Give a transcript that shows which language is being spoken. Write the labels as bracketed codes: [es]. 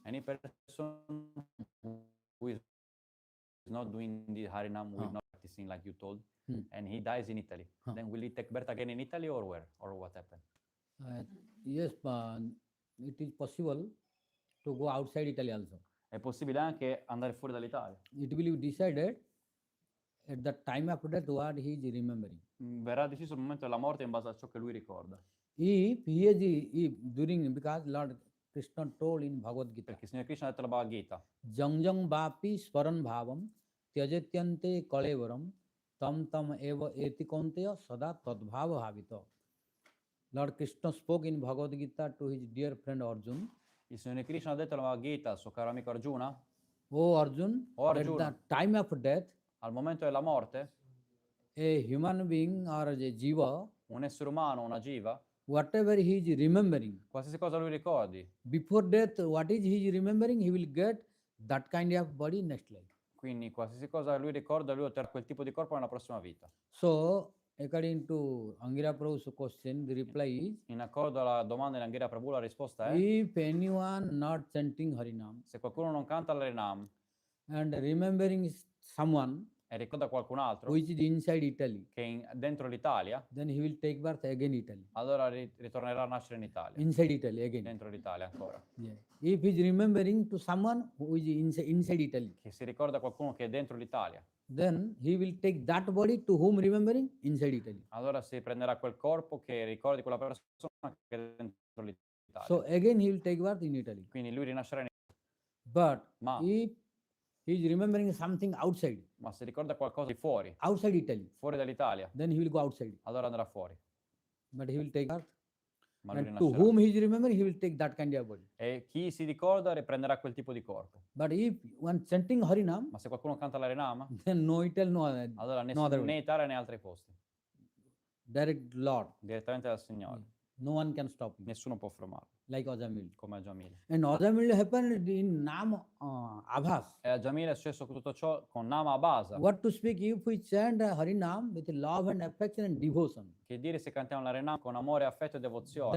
[en] Any person who is not doing the Harinam, who is Ah. not practicing like you told, Hmm. and he dies in Italy, Ah. then will he take birth again in Italy or where? Or what happened? Yes, it is possible to go outside Italy also. [it] È possibile anche andare fuori dall'Italia. [en] It will be decided at the time of death what he is remembering. [it] Verrà deciso il momento della morte in base a ciò che lui ricorda. [en] If he is during, because Lord Krishna told in Bhagavad Gita, [it] Perché il Signore Krishna ha detto nella Bhagavad Gita, [sa] Jang Vapi Swaran Bhavam Tyajetyante Kalevaram Tam Tam Eva Etikonteya Sada Tadbhava Bhavita. [en] Lord Krishna spoke in Bhagavad Gita to his dear friend Arjun. [it] il Signore Krishna ha detto nella Bhagavad Gita al suo caro amico Arjuna, [en] O Arjun, [it] O Arjuna. [en] at the time of death, [it] al momento della morte, [en] a human being or a jiva, [it] un essere umano, una jiva, [en] whatever he is remembering, [it] qualsiasi cosa lui ricordi, [en] before death, what is he is remembering, he will get that kind of body next life. [it] quindi qualsiasi cosa lui ricorda, lui otterrà quel tipo di corpo nella prossima vita. [en] So, according to Angira Prabhu's question, the reply is, [it] In accordo alla domanda di Anghira Prabhu, la risposta è, [en] if anyone not chanting Harinam [it] se qualcuno non canta l'Harinam [en] and remembering someone, [it] e ricorda qualcun altro [en] which is inside Italy, [it] che è dentro l'Italia, [en] then he will take birth again Italy. [it] allora ritornerà a nascere in Italia, [en] Inside Italy again. [it] dentro l'Italia ancora. [en] Yeah. If he is remembering to someone who is inside Italy, [it] Che si ricorda qualcuno che è dentro l'Italia, [en] then he will take that body to whom remembering inside Italy. [it] allora si prenderà quel corpo che ricordi quella persona che è dentro l'Italia. [en] So again he will take birth in Italy. [it] Quindi lui rinascerà in [en] But [it] Ma- [en] if he is remembering something outside, [it] ma se ricorda qualcosa di fuori, [en] outside Italy, [it] fuori dall'Italia, [en] then he will go outside. [it] allora andrà fuori. [en] But he will take birth. [it] Ma lui [en] And to [it] rinascerà. [en] whom he is remembering, he will take that kind of body. [it] E chi si ricorda riprenderà quel tipo di corpo. [en] But if one chanting Harinam, [it] Ma se qualcuno canta l'Arenama, [en] then no Italy, no other, [it] allora [en] no other [it] né [en] way. [it] Italia né altri posti, [en] Direct Lord. [it] direttamente dal Signore. [en] No one can stop you. [it] Nessuno può fermarlo, [en] Like Ajamil. [it] come a Jamil. [en] And Ajamil happened in Nam Abhas. [it] E a Jamil è successo tutto ciò con Nama Abasa. [en] What to speak if we chant Harinam with love and affection and devotion? [it] Che dire se cantiamo l'Arenama con amore, affetto e devozione?